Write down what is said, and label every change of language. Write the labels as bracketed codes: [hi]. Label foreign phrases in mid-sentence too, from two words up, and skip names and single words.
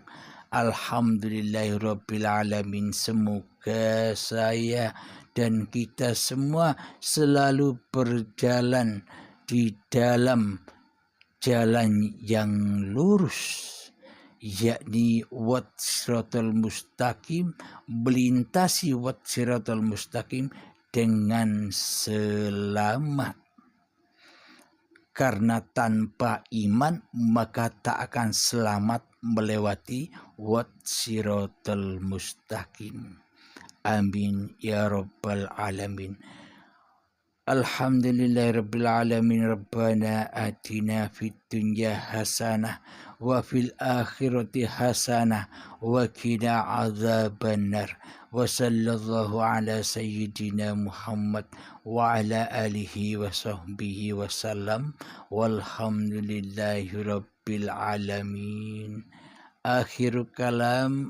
[ar] الحمد لله رب العالمين. [id] Semoga saya dan kita semua selalu berjalan di dalam jalan yang lurus, yakni wat [ar] الصراط المستقيم, [id] melintasi wat [ar] الصراط المستقيم [id] dengan selamat. Karena tanpa iman maka tak akan selamat melewati wat [ar] الصراط المستقيم. آمين يا رب العالمين. الحمد لله رب العالمين. ربنا آتنا في الدنيا حسنة وفي الآخرة حسنة وقنا عذاب النار. وصلى الله على سيدنا محمد وعلى آله وصحبه وسلم. والحمد لله رب العالمين. آخر الكلام.